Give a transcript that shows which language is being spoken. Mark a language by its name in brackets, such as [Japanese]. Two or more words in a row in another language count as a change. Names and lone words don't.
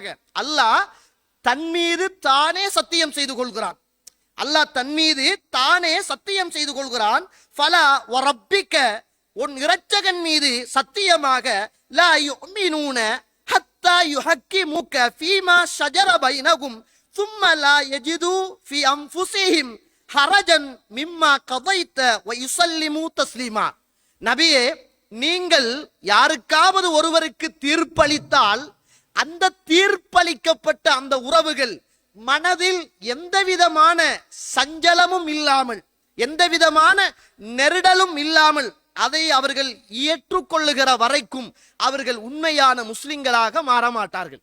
[Tamil] அல்லாஹ் தன் மீது தானே சத்தியம் செய்து கொள்கிறான். அல்லாஹ் தன் மீது தானே சத்தியம் செய்து கொள்கிறான். [Arabic] فلا وربك, [Tamil] உன் இரட்சகன் மீது சத்தியமாக. [Arabic] لا يؤمنون حتى يحكموك فيما شجر بينهم ثم لا يجدوا في انفسهم حرجا مما قضيت ويسلموا تسليما. [Tamil] நபியே, நீங்கள் யாருக்காவது ஒருவருக்கு தீர்ப்பளித்தால் அந்த தீர்ப்பளிக்கப்பட்ட அந்த உறவுகள் மனதில் எந்தவிதமான சஞ்சலமும் இல்லாமல் எந்தவிதமான நெருடலும் இல்லாமல் அதை அவர்கள் ஏற்றுக்கொள்ளுகிற வரைக்கும் அவர்கள் உண்மையான முஸ்லிம்களாக மாறமாட்டார்கள்.